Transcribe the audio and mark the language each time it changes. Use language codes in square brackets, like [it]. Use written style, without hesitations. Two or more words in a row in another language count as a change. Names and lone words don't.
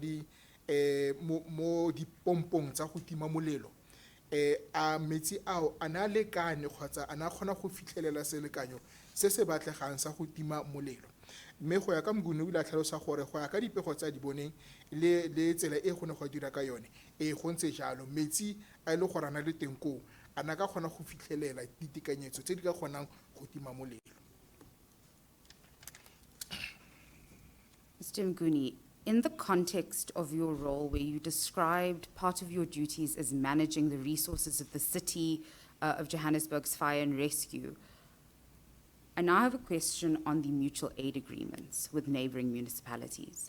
[tn] mo dipompong tsa go tima molelo a metsi ao a na lekane kgotsa a na kgona go fitlhelela selekanyo se se batlegang sa go tima molelo mme go ya ka mgone o ile a tlhalosa gore go ya ka dipego tsa di boneng le tsela e gone go dira ka yone go ntse jalo metsi a ile gore a na le teng koo a na ka kgona go fitlhelela ditekanyetso tse di ka kgonang go tima molelo. [en] Mr. Mguni, in the context of your role where you described part of your duties as managing the resources of the city of Johannesburg's fire and rescue, I now have a question on the mutual aid agreements with neighboring municipalities.